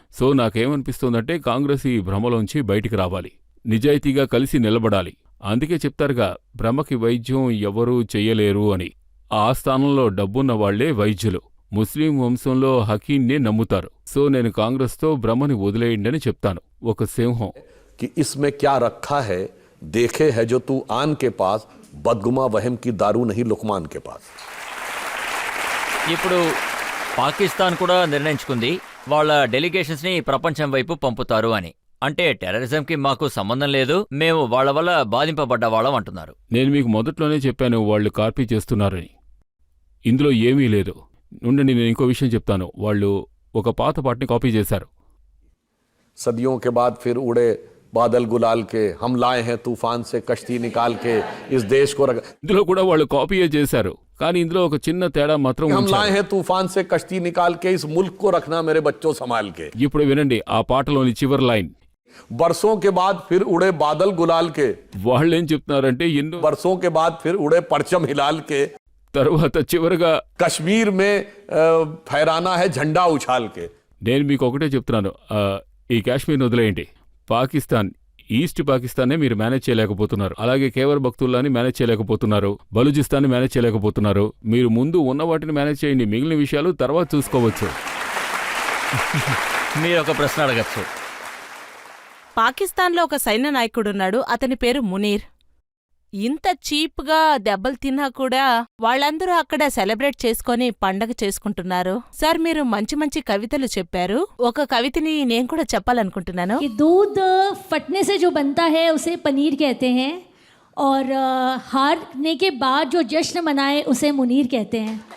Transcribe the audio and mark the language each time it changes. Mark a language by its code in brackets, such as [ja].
[te] So నాకేమనిపిస్తోందంటే Congress ఈ భ్రమలోంచి బయటికి రావాలి, నిజాయితీగా కలిసి నిలబడాలి. అందుకే చెప్తారుగా, భ్రమకి వైద్యం ఎవరూ చెయ్యలేరు అని. ఆ స్థానంలో డబ్బున్న వాళ్లే వైద్యులు. ముస్లిం వంశంలో హకీంనే నమ్ముతారు. సో నేను కాంగ్రెస్తో భ్రమని వదిలేయండని చెప్తాను. ఒక సింహం [hi] कि इसमें क्या रखा है देखे है जो तू आन के पास, बदगुमा वहम की दारू नहीं लुकमान के पास. [te] ఇప్పుడు పాకిస్తాన్ కూడా నిర్ణయించుకుంది వాళ్ళ డెలిగేషన్స్ ని ప్రపంచం వైపు పంపుతారు అని. అంటే టెర్రరిజంకి మాకు సంబంధం లేదు, మేము వాళ్ల వల్ల బాధింపబడ్డ వాళ్ళం అంటున్నారు. నేను మీకు మొదట్లోనే చెప్పాను వాళ్ళు కాపీ చేస్తున్నారని. ఇందులో ఏమీ లేదు. నుండి నేను ఇంకో విషయం చెప్తాను. వాళ్ళు ఒక పాత పాటని కాపీ చేశారు. [hi] सदियों के बाद फिर उड़े बादल गुलाल के, हम लाए हैं तूफान से कश्ती निकाल के इस देश को रख. [te] ఇందులో కూడా వాళ్ళు కాపీయే చేశారు, కానీ ఇందులో ఒక చిన్న తేడా మాత్రం [hi] हम [te] ఉంచారు. [hi] लाए हैं तूफान से कश्ती निकाल के इस मुल्क को रखना मेरे बच्चों संभाल के. [te] ఇప్పుడు వినండి ఆ పాటలోని చివరి లైన్. [hi] बरसों के बाद फिर उड़े बादल गुलाल के, [te] వాళ్ళేం చెప్తున్నారంటే ఎన్నో [hi] बरसों के बाद फिर उड़े परचम हिलाल के, [te] తర్వాత చివరగా [hi] कश्मीर में फहराना है झंडा उछाल के. [te] నేను మీకు ఒకటే చెప్తున్నాను, ఈ కాశ్మీర్ని వదిలేయండి. పాకిస్తాన్, ఈస్ట్ పాకిస్తాన్నే మీరు మేనేజ్ చేయలేకపోతున్నారు. అలాగే కేవర్ బక్తుల్లాని మేనేజ్ చేయలేకపోతున్నారు, బలూచిస్తాన్ని మేనేజ్ చేయలేకపోతున్నారు. మీరు ముందు ఉన్న వాటిని మేనేజ్ చేయండి, మిగిలిన విషయాలు తర్వాత చూసుకోవచ్చు. మీరు ఒక ప్రశ్న అడగచ్చు. పాకిస్తాన్లో ఒక సైన్య నాయకుడున్నాడు, అతని పేరు మునీర్. ఇంత చీప్గా దెబ్బలు తిన్నా కూడా వాళ్ళందరూ అక్కడ సెలబ్రేట్ చేసుకొని పండగ చేసుకుంటున్నారు. సార్, మీరు మంచి మంచి కవితలు చెప్పారు. ఒక కవితని నేను కూడా చెప్పాలనుకుంటున్నాను. [hi] दूध फटने से जो बनता है उसे पनीर कहते हैं, और हारने के बाद जो जश्न मनाए उसे मुनीर कहते हैं.